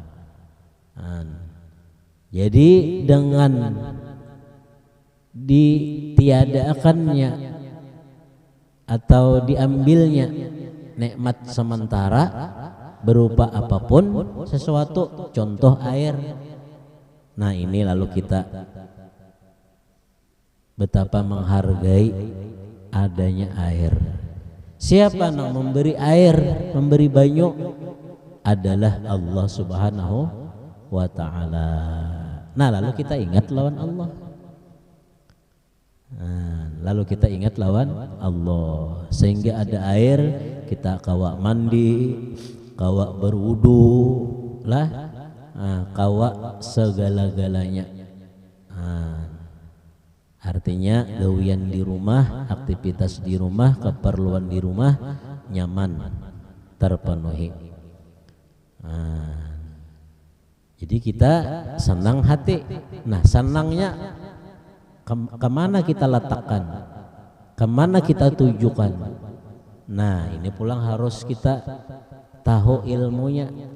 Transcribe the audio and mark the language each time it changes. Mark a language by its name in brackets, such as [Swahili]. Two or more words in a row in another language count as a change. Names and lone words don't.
[Indonesian] Jadi dengan ditiadakannya atau diambilnya nikmat sementara berupa apapun sesuatu, contoh air. Nah ini lalu kita betapa menghargai adanya air. Siapa yang memberi air, memberi banyu adalah Allah [Arabic] Subhanahu wa ta'ala. [Banjar] Nah lalu kita ingat lawan Allah. Lalu kita ingat lawan Allah, sehingga ada air kita kawa mandi, kawa berwudu lah, kawa segala-galanya. Artinya gawian di rumah, aktivitas di rumah, keperluan di rumah nyaman, terpenuhi. [Indonesian] Jadi kita senang hati. Nah senangnya kemana kita letakkan, kemana kita tujukan. [Banjar] Nah ini pulang harus kita tahu ilmunya.